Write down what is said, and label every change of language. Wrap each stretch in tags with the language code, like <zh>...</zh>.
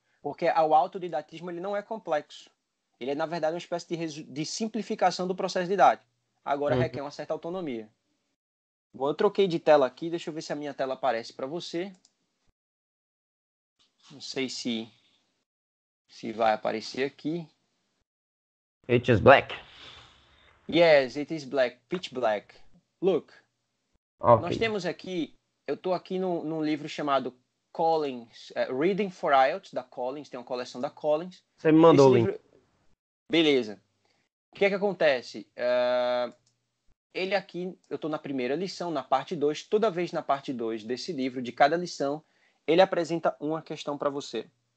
<pt>Porque o autodidatismo ele não é complexo. Ele é, na verdade, uma espécie de simplificação do processo didático. Agora Uhum. requer uma certa autonomia. Bom, eu troquei de tela aqui, deixa eu ver se a minha tela aparece para você. Não sei se vai aparecer aqui.</pt> <en>It is black. Yes, it is black, pitch black. Look,</en> <pt>nós</pt> <en>Ok.</en> <pt>temos aqui, eu estou aqui num livro chamado Collins, Reading for IELTS, da Collins, tem uma coleção da Collins. Você me mandou Esse o link. livro, beleza. O que é que acontece? Ele aqui, eu estou na primeira lição, na parte 2, toda vez na parte 2 desse livro, de cada lição, ele apresenta uma questão para você.</pt>